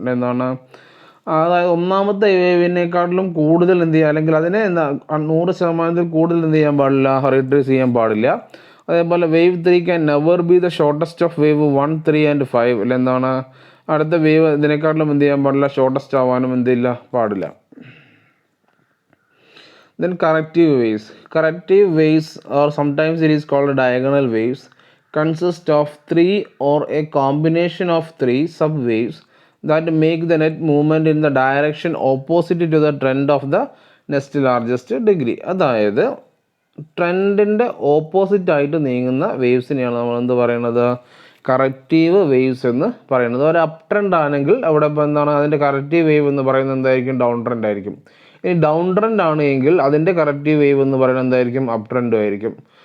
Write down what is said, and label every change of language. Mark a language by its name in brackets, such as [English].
[Malayalam] എന്താണ്, അതായത് ഒന്നാമത്തെ വേവിനേക്കാട്ടിലും കൂടുതൽ എന്ത് ചെയ്യുക, അല്ലെങ്കിൽ അതിനെ 100% കൂടുതൽ എന്ത് ചെയ്യാൻ പാടില്ല, റീട്രേസ് ചെയ്യാൻ പാടില്ല. അതേപോലെ [English] Wave 3 can never be the shortest of wave 1, 3 and 5. [Malayalam] അല്ല എന്താണ്, അടുത്ത വേവ് ഇതിനേക്കാട്ടിലും എന്ത് ചെയ്യാൻ പാടില്ല, ഷോർട്ടസ്റ്റ് ആവാനും എന്തില്ല, പാടില്ല. [English] Then corrective waves. Corrective waves, or sometimes it is called diagonal waves, consist of 3 or a combination of 3 subwaves that make the net movement in the direction opposite to the trend of the next largest degree. [Malayalam] അതായത് ട്രെൻഡിൻ്റെ opposite ആയിട്ട് നീങ്ങുന്ന വേവ്സിനെയാണ് നമ്മൾ എന്ത് പറയുന്നത്, corrective waves എന്ന് പറയുന്നത്. ഒരു up trend ആണെങ്കിൽ അവിടെ ഇപ്പോൾ എന്താണ്, അതിൻ്റെ കറക്റ്റീവ് വേവ് എന്ന് പറയുന്നത് എന്തായിരിക്കും, ഡൗൺ ട്രെൻഡ് ആയിരിക്കും. ഇനി ഡൗൺ ട്രെൻഡ് ആണ് എങ്കിൽ അതിൻ്റെ കറക്റ്റീവ് വേവ് എന്ന് പറയുന്നത് എന്തായിരിക്കും, അപ് ട്രെൻഡ് ആയിരിക്കും.